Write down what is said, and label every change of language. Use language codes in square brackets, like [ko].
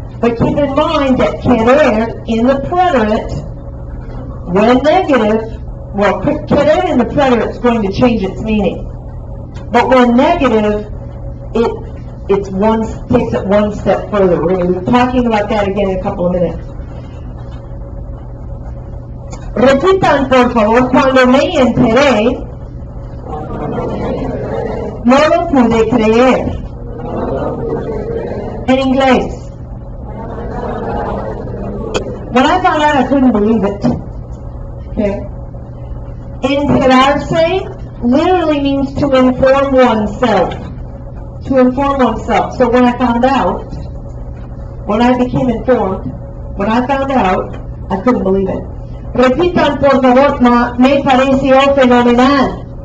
[en] But keep in mind that querer in the preterite, when negative, well, querer in the preterite is going to change its meaning. But when negative, it takes it one step further. We're going to be talking about that again in a couple of minutes. [es] Repitan, por favor, cuando me enteré, no lo pude creer. En inglés. [en] When I found out, I couldn't believe it. Okay. Enterarse literally means to inform oneself. To inform oneself. So when I found out, when I became informed, when I found out, I couldn't believe it. [es] Repitan, por favor, me pareció fenomenal.